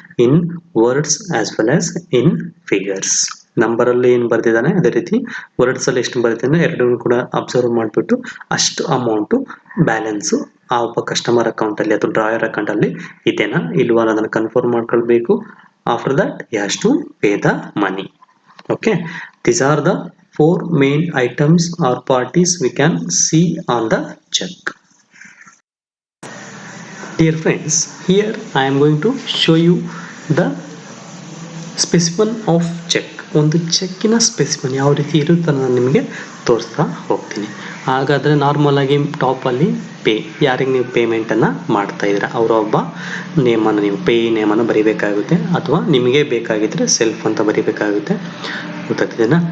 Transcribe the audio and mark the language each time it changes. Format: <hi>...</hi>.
<en>In words as well as in figures.</en> <kn>ನಂಬರಲ್ಲಿ ಏನು ಬರೆದಿದ್ದಾನೆ ಅದೇ ರೀತಿ ವರ್ಡ್ಸಲ್ಲಿ ಎಷ್ಟು ಬರೆದಿದ್ದಾನೆ ಎರಡನ್ನೂ ಕೂಡ ಅಬ್ಸರ್ವ್ ಮಾಡಿಬಿಟ್ಟು ಅಷ್ಟು ಅಮೌಂಟು ಬ್ಯಾಲೆನ್ಸು ಆ ಒಬ್ಬ ಕಸ್ಟಮರ್ ಅಕೌಂಟಲ್ಲಿ ಅಥವಾ ಡ್ರಾಯರ್ ಅಕೌಂಟಲ್ಲಿ ಇದೆನಾ ಇಲ್ವಾ ಅನ್ನೋದನ್ನು ಕನ್ಫರ್ಮ್ ಮಾಡ್ಕೊಳ್ಬೇಕು.</kn> <en>After that he has to pay the money. Okay, these are the 4 main items or parties we can see on the check. Dear friends, here I am going to show you the specimen of check.</en> <kn>ಒಂದು ಚೆಕ್ಕಿನ specimen ಯಾವ ರೀತಿ ಇರುತ್ತೆ ನಾನು ನಿಮಗೆ ತೋರಿಸ್ತಾ ಹೋಗ್ತೀನಿ. ಹಾಗಾದರೆ ನಾರ್ಮಲ್ ಆಗಿ ಟಾಪಲ್ಲಿ ಪೇ, ಯಾರಿಗೆ ನೀವು ಪೇಮೆಂಟನ್ನು ಮಾಡ್ತಾ ಇದ್ದೀರಾ ಅವರ ಒಬ್ಬ ನೇಮನ್ನು ನೀವು ಪೇ ನೇಮನ್ನು ಬರೀಬೇಕಾಗುತ್ತೆ, ಅಥವಾ ನಿಮಗೆ ಬೇಕಾಗಿದ್ದರೆ ಸೆಲ್ಫ್ ಅಂತ ಬರೀಬೇಕಾಗುತ್ತೆ. ಗೊತ್ತಾಗ್ತಿದೆನಾ?</kn>